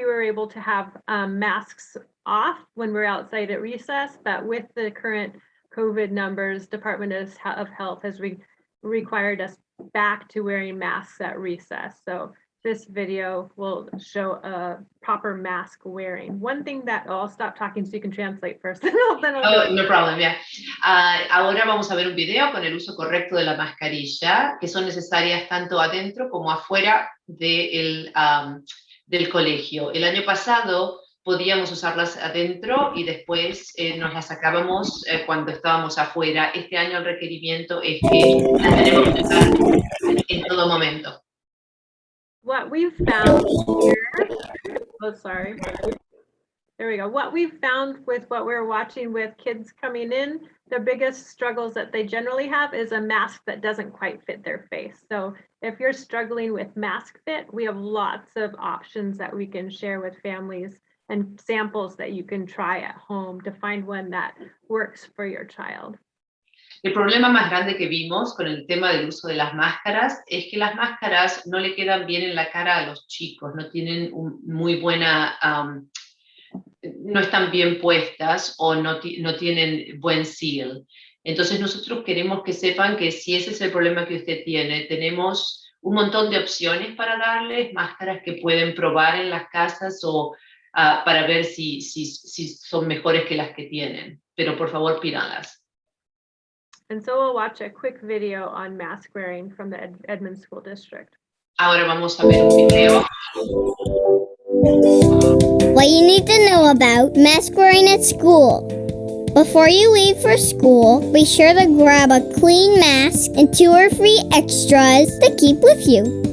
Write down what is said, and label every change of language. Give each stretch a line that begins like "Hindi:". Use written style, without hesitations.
English: We were able to have masks off when we're outside at recess, but with the current COVID numbers, Department of Health has required us back to wearing masks at recess. So this video will show a proper mask wearing. One thing that, I'll stop talking so you can translate first. Oh, no problem, yeah.
Spanish: Ahora vamos a ver un video con el uso correcto de la mascarilla, que son necesarias tanto adentro como afuera del colegio. El año pasado podíamos usarlas adentro y después nos las sacábamos cuando estábamos afuera. Este año el requerimiento es que las tenemos que usar en todo momento.
English: What we've found here, oh, sorry. There we go. What we've found with what we're watching with kids coming in, the biggest struggles that they generally have is a mask that doesn't quite fit their face. So if you're struggling with mask fit, we have lots of options that we can share with families and samples that you can try at home to find one that works for your child.
Spanish: El problema más grande que vimos con el tema del uso de las máscaras es que las máscaras no le quedan bien en la cara a los chicos, no tienen muy buena, no están bien puestas o no tienen buen seal. Entonces nosotros queremos que sepan que si ese es el problema que usted tiene, tenemos un montón de opciones para darles, máscaras que pueden probar en las casas o para ver si son mejores que las que tienen. Pero por favor pídanlas.
English: And so we'll watch a quick video on mask wearing from the Edmonds School District.
Spanish: Ahora vamos a ver un video.
English: What you need to know about mask wearing at school. Before you leave for school, be sure to grab a clean mask and 2 or 3 extras to keep with you.